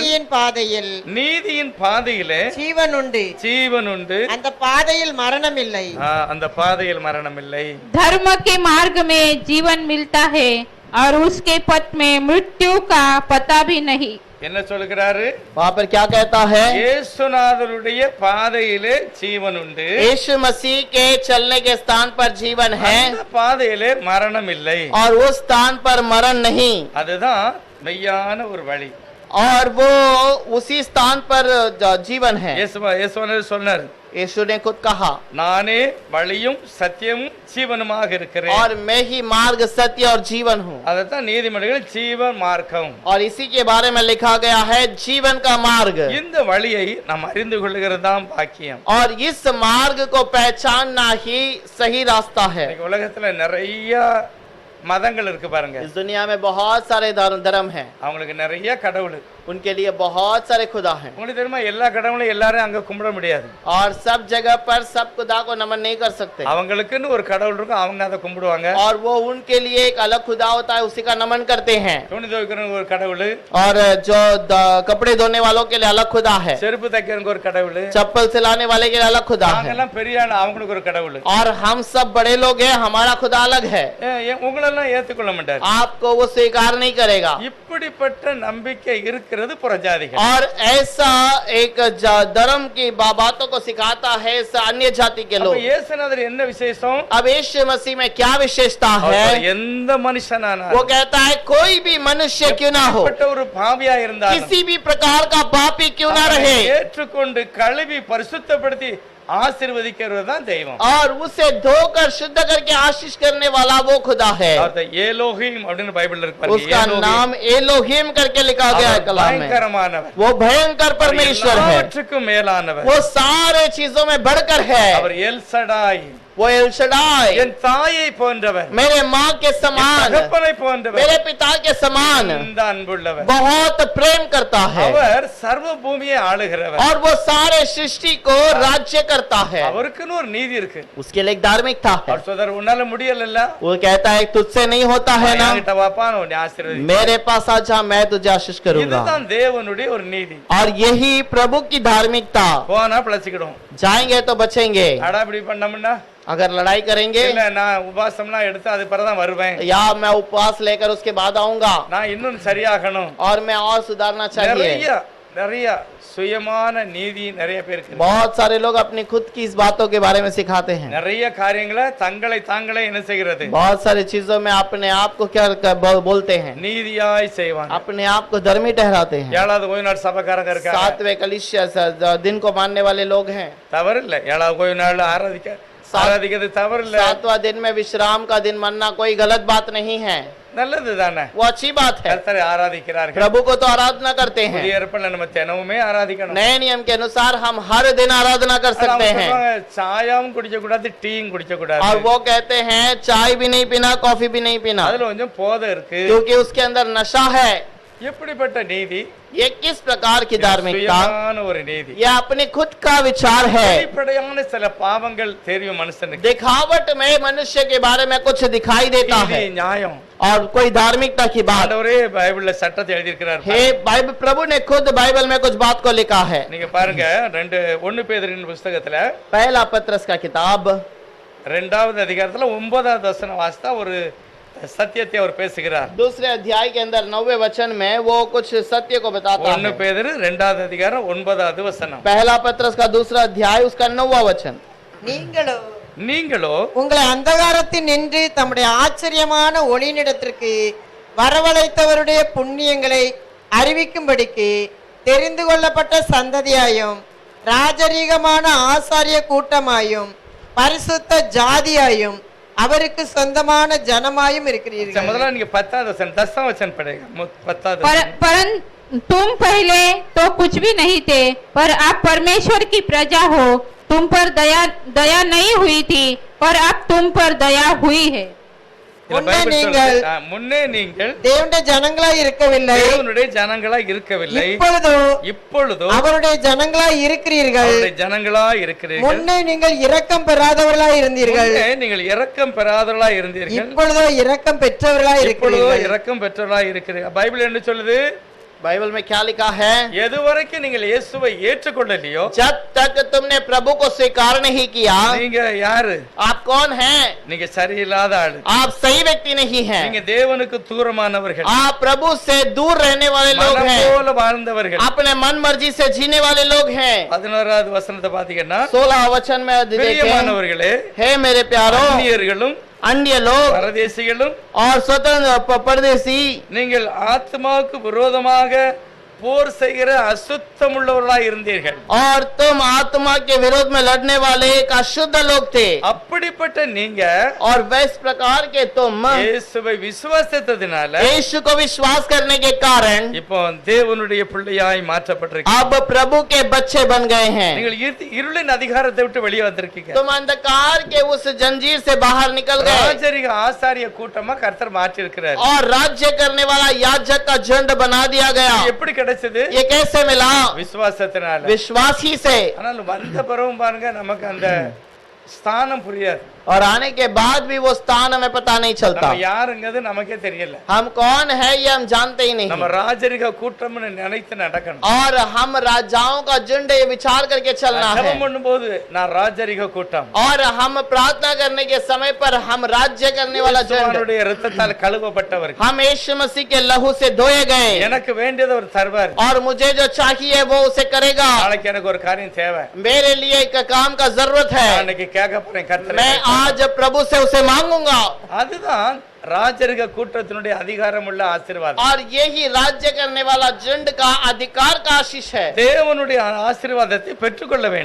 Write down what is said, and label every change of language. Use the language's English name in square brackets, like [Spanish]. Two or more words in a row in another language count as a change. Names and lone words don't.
[Tamil] நீதியின் பாதையில் நீதியின் பாதையிலே ஜீவன் உண்டு, ஜீவன் உண்டு, அந்த பாதையில் மரணம் இல்லை. அந்த பாதையில் மரணம் இல்லை. [Hindi] धर्म के मार्ग में जीवन मिलता है और उसके पथ में मृत्यु का पता भी नहीं। [Tamil] என்ன சொல்கிறாரு? [Hindi] वहाँ पर क्या कहता है? [Tamil] இயேசுநாதருடைய பாதையிலே ஜீவன் உண்டு, [Hindi] यीशु मसीह के चलने के स्थान पर जीवन है [Tamil] அந்த பாதையிலே மரணம் இல்லை. [Hindi] और उस स्थान पर मरण नहीं। [Tamil] அதுதான் மெய்யான ஒரு வழி. [Hindi] और वो उसी स्थान पर जीवन है। [Tamil] இயேசுவானவர் சொன்னார், [Hindi] यीशु ने खुद कहा [Tamil] நானே வழியும் சத்தியமும் ஜீவனுமாக இருக்கிறேன். [Hindi] और मैं ही मार्ग सत्य और जीवन हूँ। [Tamil] அதைத்தான் நீதிமொழிகள் ஜீவன் மார்க்கம். [Hindi] और इसी के बारे में लिखा गया है जीवन का मार्ग। [Tamil] இந்த வழியை நாம் அறிந்து கொள்ளுகிறது தான் பாக்கியம். [Hindi] और इस मार्ग को पहचानना ही सही रास्ता है। [Tamil] இன்னைக்கு உலகத்துல நிறைய மதங்கள் இருக்கு பாருங்க. [Hindi] इस दुनिया में बहुत सारे धर्म हैं। [Tamil] அவங்களுக்கு நிறைய கடவுள். [Hindi] उनके लिए बहुत सारे खुदा हैं। [Tamil] உங்களுக்கு தெரியுமா எல்லா கடவுளையும் எல்லாரும் அங்க கும்பிட முடியாது. [Hindi] और सब जगह पर सब खुदा को नमन नहीं कर सकते। [Tamil] அவங்களுக்குன்னு ஒரு கடவுள் இருக்கும், அவங்க அதை கும்பிடுவாங்க. [Hindi] और वो उनके लिए एक अलग खुदा होता है, उसी का नमन करते हैं। [Tamil] துணி துவைக்கிறவங்க ஒரு கடவுள், [Hindi] और जो कपड़े धोने वालों के लिए अलग खुदा है, [Tamil] செருப்பு தைக்கிறவங்க ஒரு கடவுள், [Hindi] चप्पल सिलाने वाले के लिए अलग खुदा है। [Tamil] நாங்கெல்லாம் பெரிய ஆளு, அவங்களுக்கு ஒரு கடவுள். [Hindi] और हम सब बड़े लोग हैं, हमारा खुदा अलग है। [Tamil] உங்களெல்லாம் ஏத்துக்கொள்ள மாட்டார். [Hindi] आपको वो स्वीकार नहीं करेगा। [Tamil] இப்படிப்பட்ட நம்பிக்கை இருக்கிறது புறஜாதிகள். [Hindi] और ऐसा एक धर्म की बातों को सिखाता है अन्य जाति के [Tamil] அப்ப [Hindi] लोग। [Tamil] இயேசுநாதர் என்ன விசேஷம்? [Hindi] अब यीशु मसीह में क्या विशेषता है? [Tamil] எந்த மனுஷனான [Hindi] वो कहता है कोई भी मनुष्य क्यों ना हो, [Tamil] ஒரு பாவியா இருந்தாலும் [Hindi] किसी भी प्रकार का पापी क्यों ना रहे, [Tamil] ஏற்றுக்கொண்டு கழுவி பரிசுத்தப்படுத்தி ஆசீர்வதிக்கிறது தான் தெய்வம். [Hindi] और उसे धोकर शुद्ध करके आशीष करने वाला वो खुदा है। [Tamil] ஏலோஹிம் அப்படின்னு பைபிள்ல இருக்கு பாருங்க. [Hindi] उसका नाम एलोहिम करके लिखा गया है कलाम में। [Tamil] பயங்கரமானவர், [Hindi] वो भयंकर परमेश्वर है, [Tamil] எல்லாவற்றுக்கும் மேலானவர், [Hindi] वो सारे चीजों में बढ़कर है। [Tamil] அவர் எல் சடாய், [Hindi] वो एल शडाई, [Tamil] என் தாயை போன்றவர், [Hindi] मेरे माँ के [Tamil] என் [Hindi] समान, [Tamil] தகப்பனை போன்றவர், [Hindi] मेरे पिता के समान [Tamil] இந்த அன்புள்ளவர். [Hindi] बहुत प्रेम करता है। [Tamil] அவர் சர்வ பூமியை ஆளுகிறவர். [Hindi] और वो सारे सृष्टि को राज्य करता है। [Tamil] அவருக்குன்னு ஒரு நீதி இருக்கு. [Hindi] उसके लिए एक धार्मिकता है। [Tamil] அவர் சொல்றாரு, உன்னால முடியலல்ல, [Hindi] वो कहता है तुझसे नहीं होता है ना, [Tamil] என்கிட்ட வாப்பா, நான் உன்னை ஆசீர்வதிக்கிறேன். [Hindi] मेरे पास आ जा, मैं तुझे आशीष करूंगा। [Tamil] இதுதான் தேவனுடைய ஒரு நீதி. [Hindi] और यही प्रभु की धार्मिकता। [Tamil] போனா பிழைச்சிக்கிடும். [Hindi] जाएंगे तो बचेंगे, [Tamil] அடா இப்படி பண்ணோம்னா, [Hindi] अगर लड़ाई करेंगे [Tamil] இல்ல நான் உபாசம்லாம் எடுத்து அது பிறதான் வருவேன், [Hindi] या मैं उपवास लेकर उसके बाद आऊंगा [Tamil] நான் இன்னும் சரியாகணும், [Hindi] और मैं और सुधारना चाहिए। [Tamil] நிறைய நிறைய சுயமான நீதி நிறைய பேருக்கு இருக்கு. [Hindi] बहुत सारे लोग अपनी खुद की इस बातों के बारे में सिखाते हैं। [Tamil] நிறைய காரியங்களை தங்களை தாங்களே என்ன செய்கிறது, [Hindi] बहुत सारी चीजों में अपने आप को क्या बोलते हैं, [Tamil] நீதியாய் செய்வாங்க. [Hindi] अपने आप को धर्मी ठहराते हैं। [Tamil] ஏழாவது ஓய்வு நாள் சபைக்காரங்க இருக்காங்க, [Hindi] 7वें कलीसिया दिन को मानने वाले लोग हैं। [Tamil] தவறு இல்லை. ஏழாவது ஓய்வு நாள் ஆராதிக்கிறது தவறு இல்லை, [Hindi] 7वां दिन में विश्राम का दिन मानना कोई गलत बात नहीं है, [Tamil] நல்லது தானே. [Hindi] वो अच्छी बात है। [Tamil] கர்த்தரை ஆராதிக்கிறார்கள். [Hindi] प्रभु को तो आराधना करते हैं। [Tamil] புதிய ஏற்பாடுல நம்ம தினமுமே ஆராதிக்கணும். [Hindi] नए नियम के अनुसार हम हर दिन आराधना कर सकते हैं। [Tamil] சாயாவும் குடிக்க கூடாது, டீயும் குடிக்க கூடாது. [Hindi] और वो कहते हैं चाय भी नहीं पीना, कॉफी भी नहीं पीना, [Tamil] அதுல கொஞ்சம் போதை இருக்கு. [Hindi] क्योंकि उसके अंदर नशा है। [Tamil] எப்படிப்பட்ட நீதி? [Hindi] ये किस प्रकार की धार्मिकता? [Tamil] சுயமான ஒரு நீதி. [Hindi] ये अपने खुद का विचार है। [Tamil] வெளிப்படையான சில பாவங்கள் தெரியும் மனுஷனுக்கு. [Hindi] दिखावट में मनुष्य के बारे में कुछ दिखाई देता है [Tamil] நீதி, நியாயம். [Hindi] और कोई धार्मिकता की बात। [Tamil] ஆண்டவரே பைபிள்ல சட்டத்தை எழுதி இருக்கிறார். [Hindi] हे बाइबल, प्रभु ने खुद बाइबल में कुछ बात को लिखा है। [Tamil] நீங்க பாருங்க, 1 பேதுருவின் புத்தகத்துல [Hindi] पहला पत्रस का किताब [Tamil] 2வது அதிகாரத்துல 9வது வசனம் வாசித்தா ஒரு சத்தியத்தை அவர் பேசுகிறார். [Hindi] दूसरे अध्याय के अंदर 9वें वचन में वो कुछ सत्य को बताता 1 है। [Tamil] பேதுரு 2வது அதிகாரம் 9வது வசனம். [Hindi] पहला पत्रस का दूसरा अध्याय उसका 9वां वचन। [Tamil] நீங்களோ உங்களை அந்தகாரத்தில் நின்று தம்முடைய ஆச்சரியமான ஒளியினிடத்திற்கு வரவழைத்தவருடைய புண்ணியங்களை அறிவிக்கும்படிக்கு தெரிந்து கொள்ளப்பட்ட சந்ததியாயும் ராஜரீகமான ஆசாரிய கூட்டமாயும் பரிசுத்த ஜாதியாயும் அவருக்கு சொந்தமான ஜனமாயும் இருக்கிறீர்கள். முதல்ல நீங்க 10வது வசனம் 10வது வசனம் படிங்க. 10வது [Hindi] परंतु तुम पहले तो कुछ भी नहीं थे, पर अब परमेश्वर की प्रजा हो। तुम पर दया नहीं हुई थी, पर अब तुम पर दया हुई है। [Tamil] முன்னே நீங்கள் தேவனுடைய ஜனங்களாய் இருக்கவில்லை, தேவனுடைய ஜனங்களாய் இருக்கவில்லை, இப்பொழுதோ அவருடைய ஜனங்களாய் இருக்கிறீர்கள். ஜனங்களாய் இருக்கிறீர்கள். முன்னே நீங்கள் இரக்கம் பெறாதவர்களாய் இருந்தீர்கள், நீங்கள் இரக்கம் பெறாதவர்களாய் இருந்தீர்கள், இப்பொழுதோ இரக்கம் பெற்றவர்களாய் இருக்கிறீர்கள். இரக்கம் பெற்றவர்களாய் இருக்கிறீர்கள். பைபிள் என்ன சொல்லுது? [Hindi] बाइबल में क्या लिखा है? [Tamil] எதுவரைக்கும் நீங்கள் இயேசுவை ஏற்றுக்கொள்ளலையோ, [Hindi] जब तक तुमने प्रभु को स्वीकार नहीं किया, [Tamil] நீங்க யாரு? [Hindi] आप कौन हैं? [Tamil] நீங்க சரியில்லாத ஆளு. [Hindi] आप सही व्यक्ति नहीं हैं। [Tamil] நீங்க தேவனுக்கு தூரமானவர்கள், [Hindi] आप प्रभु से दूर रहने वाले लोग [Tamil] மனம் [Hindi] हैं, [Tamil] போல வாழ்ந்தவர்கள், [Hindi] अपने मन मर्जी से जीने वाले लोग हैं। [Tamil] 11வது வசனத்தை பாத்தீங்கன்னா, [Hindi] 16 वचन में देखें, [Tamil] பிரியமானவர்களே, [Hindi] हे मेरे प्यारों, [Tamil] அந்நியர்களும் [Hindi] अन्य लोग [Tamil] பரதேசிகளும் [Hindi] और स्वतंत्र परदेसी, [Tamil] நீங்கள் ஆத்மாவுக்கு விரோதமாக போர் செய்கிற அசுத்தம் உள்ளவர்களாய் இருந்தீர்கள். [Hindi] और तुम आत्मा के विरोध में लड़ने वाले एक अशुद्ध लोग थे। [Tamil] அப்படிப்பட்ட நீங்க [Hindi] और वैस प्रकार के तुम [Tamil] இயேசுவை விசுவாசித்ததினால [Hindi] यीशु को विश्वास करने के कारण [Tamil] இப்போ தேவனுடைய பிள்ளையாய் மாற்றப்பட்டிருக்கீங்க. [Hindi] अब प्रभु के बच्चे बन गए हैं। [Tamil] நீங்கள் இருளின் அதிகாரத்தை விட்டு வெளியே வந்திருக்கீங்க. [Hindi] तुम अंधकार के उस जंजीर से बाहर निकल गए [Tamil] ராஜரிக ஆசாரிய கூட்டமா கர்த்தர் மாற்றி இருக்கிறார். [Hindi] और राज्य करने वाला याजक का झुंड बना दिया गया। [Tamil] எப்படி கிடைச்சது? [Hindi] ये कैसे मिला? [Tamil] விசுவாசத்தினால. [Hindi] विश्वास ही से। [Tamil] ஆனால் வந்த பிறகும் பாருங்க, நமக்கு அந்த ஸ்தானம் புரியாது. [Hindi] और आने के बाद भी वो स्थान हमें पता नहीं चलता। [Tamil] நம்ம யாருங்கிறது நமக்கே தெரியல. [Hindi] हम कौन है ये हम जानते ही नहीं। [Tamil] நம்ம ராஜரிக கூட்டம்னு நினைத்து நடக்கணும். [Hindi] और हम राजाओं का झुंड ये विचार करके चलना है। [Tamil] ஜெபம் பண்ணும்போது நான் ராஜரிக கூட்டம், [Hindi] और हम प्रार्थना करने के समय पर हम राज्य करने वाला झुंड, [Tamil] இயேசுவினுடைய இரத்தத்தால் கழுவப்பட்டவர்கள், [Hindi] हम यीशु मसीह के लहू से धोए गए। [Tamil] எனக்கு வேண்டியதை அவர் தருவார். [Hindi] और मुझे जो चाहिए वो उसे करेगा। [Tamil] நாளைக்கு எனக்கு ஒரு காரியம் தேவை, [Hindi] मेरे लिए एक काम का जरूरत है, [Tamil] அன்னைக்கு கேட்க போறேன் கர்த்தரை. [Hindi] मैं आज प्रभु से उसे मांगूंगा। [Tamil] அதுதான் ராஜரிக கூட்டத்தினுடைய அதிகாரம் உள்ள ஆசீர்வாதம். [Hindi] और यही राज्य करने वाला झुंड का अधिकार का आशीष है। [Tamil] தேவனுடைய ஆசீர்வாதத்தை பெற்றுக்கொள்ள வேண்டும்.